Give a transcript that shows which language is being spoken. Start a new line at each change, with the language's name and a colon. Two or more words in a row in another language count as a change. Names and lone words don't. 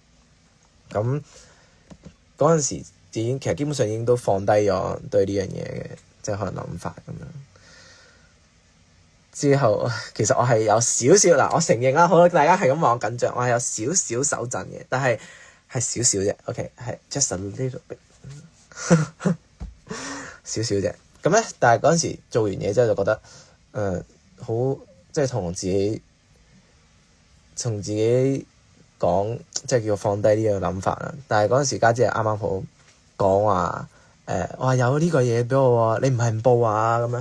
Cantonese: 咁嗰陣時其實基本上已經都放低咗對呢樣嘢嘅，即係可能諗法咁樣。之後其實我係有少少嗱，我承認啦，好大家係咁話我緊張，我係有少少手震嘅，但係少少啫。OK， 係
English: just a little bit，
Cantonese: 少少啫。咁咧，但係嗰陣時做完嘢之後就覺得好，即係同自己講，即係叫放低呢個諗法啦。但係嗰陣時家姐啱啱好講話我話有呢個嘢俾我喎，你唔係唔報啊咁樣。